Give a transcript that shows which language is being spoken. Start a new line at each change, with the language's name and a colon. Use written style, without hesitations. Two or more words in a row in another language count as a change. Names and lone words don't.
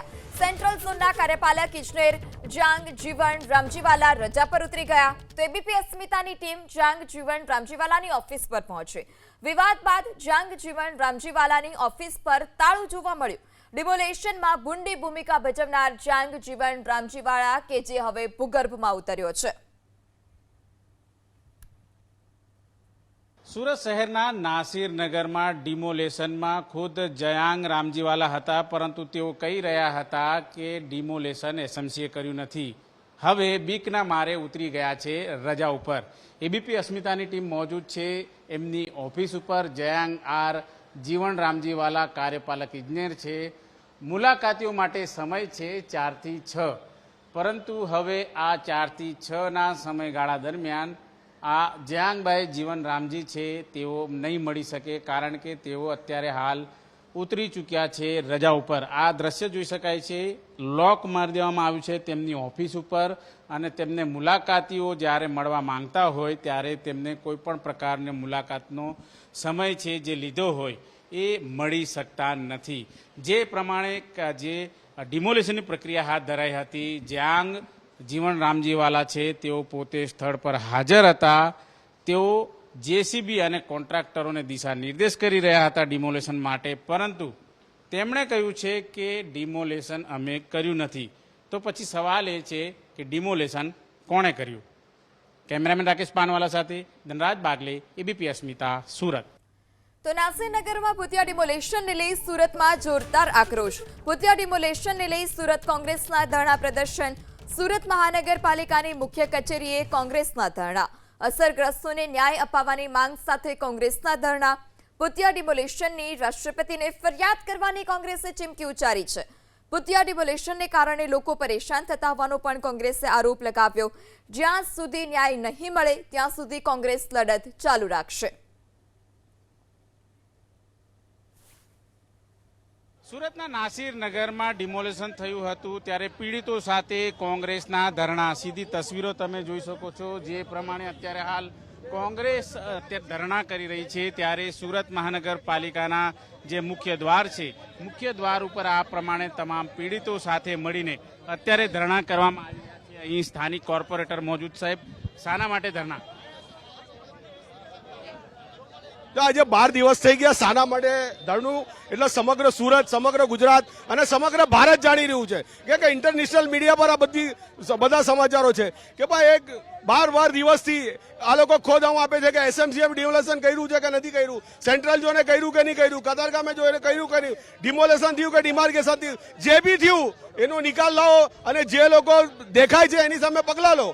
Gujarati: સેન્ટ્રલ ઝોનના કાર્યપાલક ઇજનેર જાંગ જીવન રામજીવાલા રજા પર ઉતરી ગયા તો એબીપી અસ્મિતાની ટીમ જાંગ જીવન રામજીવાલાની ઓફિસ પર પહોંચી। વિવાદ બાદ જાંગ જીવન રામજીવાલાની ઓફિસ પર તાળું જોવા મળ્યું। ડિમોલેશનમાં બુંડી ભૂમિકા ભજવનાર જાંગ જીવન રામજીવાલા કે જે હવે ભૂગર્ભમાં ઉતર્યો છે। સુરત શહેરના નાસિરનગર મેં ડિમોલેશન મેં ખુદ જયાંગ રામજીવાલા હતા, પરંતુ તેઓ કહી રહ્યા હતા કિ ડિમોલેશન એસએમસીએ કર્યું નથી। હવે બીકના મારે ઉતરી ગયા છે રજા ઉપર। એબીપી અસ્મિતાની ટીમ મોજૂદ છે એમની ઓફિસ ઉપર। જયાંગ આર જીવન રામજીવાલા કાર્યપાલક એન્જિનિયર છે। મુલાકાતીઓ માટે સમય છે 4 થી 6, પરંતુ હવે આ 4 થી 6 ના સમયગાળા દરમિયાન આ જયાંગભાઈ જીવન રામજી છે તેઓ નહીં મળી શકે, કારણ કે તેઓ અત્યારે હાલ ઉતરી ચૂક્યા છે રજા ઉપર। આ દૃશ્ય જોઈ શકાય છે, લોક મારી દેવામાં આવ્યું છે તેમની ઓફિસ ઉપર અને તેમને મુલાકાતીઓ જ્યારે મળવા માંગતા હોય ત્યારે તેમને કોઈપણ પ્રકારની મુલાકાતનો સમય છે જે લીધો હોય એ મળી શકતા નથી। જે પ્રમાણે જે ડિમોલેશનની પ્રક્રિયા હાથ ધરાઈ હતી, જયાંગ જીવન રામજીવાલા છે તેઓ પોતે સ્થળ પર હાજર હતા। તેઓ જેસીબી અને કોન્ટ્રાક્ટરોને દિશા નિર્દેશ કરી રહ્યા હતા ડિમોલેશન માટે, પરંતુ તેમણે કહ્યું છે કે ડિમોલેશન અમે કર્યું નથી। તો પછી સવાલ એ છે કે ડિમોલેશન કોણે કર્યું? કેમેરામેન રાકેશ પાનવાલા સાથે ધનરાજ બાગલે, એબીપી અસ્મિતા, સુરત। तो नासिरनगરમાં ભૂતિયા ડિમોલેશનને લઈ સુરતમાં જોરદાર આક્રોશ। ભૂતિયા ડિમોલેશનને લઈ સુરત કોંગ્રેસના ધરણા પ્રદર્શન। સુરત મહાનગરપાલિકાની મુખ્ય કચેરીએ કોંગ્રેસના ધરણા। અસરગ્રસ્તોને ન્યાય અપાવવાની માંગ સાથે કોંગ્રેસના ધરણા। ભૂતિયા ડિમોલેશનની રાષ્ટ્રપતિને ફરિયાદ કરવાની કોંગ્રેસે ચીમકી ઉચ્ચારી છે। ભૂતિયા ડિમોલેશનને કારણે લોકો પરેશાન થતા હોવાનો પણ કોંગ્રેસે આરોપ લગાવ્યો। જ્યાં સુધી ન્યાય નહીં મળે ત્યાં સુધી કોંગ્રેસ લડત ચાલુ રાખશે। સુરતના નાસિરનગર મેં ડિમોલેશન થયું હતું ત્યારે પીડિતો સાથે કોંગ્રેસના ધરણા। સીધી તસવીરો તમે જોઈ શકો છો। જે પ્રમાણે અત્યારે હાલ કોંગ્રેસ ધરણા કરી રહી છે ત્યારે સુરત મહાનગરપાલિકાના જે મુખ્ય દ્વાર છે, મુખ્ય દ્વાર ઉપર આ પ્રમાણે તમામ પીડિતો સાથે મળીને અત્યારે ધરણા કરવામાં આવી રહ્યા છે। અહીં સ્થાનિક કોર્પોરેટર મોજૂદ। સાહેબ, શાના માટે ધરણા? આજે 12 દિવસ થઈ ગયા શાના માટે ધરણું, એટલે સમગ્ર સુરત, સમગ્ર ગુજરાત અને સમગ્ર ભારત જાણી રહ્યું છે કે
English: international media
Gujarati: પર આ બધા સમાચારો છે કે ભાઈ એક 12 દિવસથી આ લોકો ખોદામાં આપે છે કે એસએમસીએ ડિમોલેશન કર્યું છે કે નથી કર્યું, સેન્ટ્રલ ઝોને કર્યું કે નહીં કર્યું, કતારગામે જોઈને કર્યું કે નહીં, ડિમોલેશન થયું કે ડિમાર્કેશન થયું, જે બી થયું એનો નિકાલ લાવો અને જે લોકો દેખાય છે એની સામે પગલાં લો।